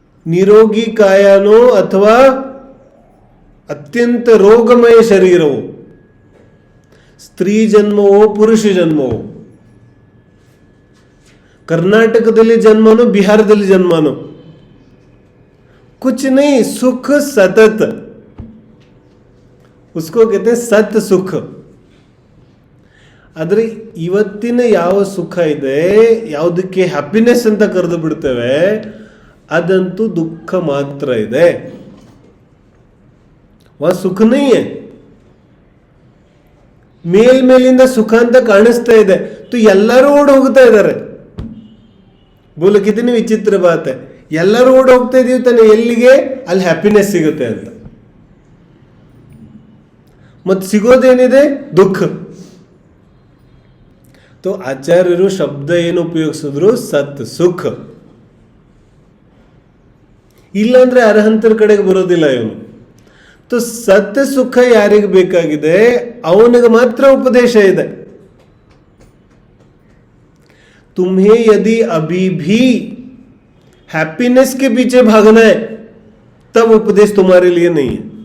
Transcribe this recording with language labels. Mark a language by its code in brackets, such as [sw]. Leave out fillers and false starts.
[kn] ನಿರೋಗಿ ಕಾಯನೋ ಅಥವಾ ಅತ್ಯಂತ ರೋಗಮಯ ಶರೀರವೋ, ಸ್ತ್ರೀ ಜನ್ಮವೋ ಪುರುಷ ಜನ್ಮವೋ, कर्नाटकದಲ್ಲಿ जन्मानो बिहारದಲ್ಲಿ जन्मानो, [hi] कुछ नहीं, सुख सतत, उसको कहते हैं सत सुख. [kn] ಆದರೆ ಇವತ್ತಿನ ಯಾವ ಸುಖ ಇದೆ, ಯಾವುದಕ್ಕೆ ಹ್ಯಾಪಿನೆಸ್ ಅಂತ ಕರೆದು ಬಿಡ್ತೇವೆ, ಅದಂತೂ ದುಃಖ ಮಾತ್ರ ಇದೆ. [hi] ವಾ ಸುಖ ನೈ ಹೈ. [kn] ಮೇಲ್ಮೇಲಿಂದ ಸುಖ ಅಂತ ಕಾಣಿಸ್ತಾ ಇದೆ, ಎಲ್ಲರೂ ಓಡಿ ಹೋಗ್ತಾ ಇದ್ದಾರೆ. [hi] ಬೋಲು ಕಿತನಿ ವಿಚಿತ್ರ ಬಾತ್ ಹೈ. [kn] ಎಲ್ಲರೂ ಓಡಿ ಹೋಗ್ತಾ ಇದೀವಿ ತಾನೆ, ಎಲ್ಲಿಗೆ? ಅಲ್ಲಿ ಹ್ಯಾಪಿನೆಸ್ ಸಿಗುತ್ತೆ ಅಂತ. ಮತ್ತೆ ಸಿಗೋದೇನಿದೆ? ದುಃಖ. तो ಆಚಾರ್ಯರು ಶಬ್ದ ಏನು ಉಪಯೋಗಿಸಿದ್ರು? ಸತ್ ಸುಖ. ಇಲ್ಲಾಂದ್ರೆ ಅರ್ಹಂತರ ಕಡೆಗೆ ಬರೋದಿಲ್ಲ ಇವನು. तो ಸತ್ ಸುಖ ಯಾರಿಗೆ ಬೇಕಾಗಿದೆ ಅವನಿಗೆ ಮಾತ್ರ ಉಪದೇಶ ಇದೆ. [hi] तुम्हें यदि अभी भी हैप्पीनेस के पीछे भागना है, तब उपदेश तुम्हारे लिए नहीं है.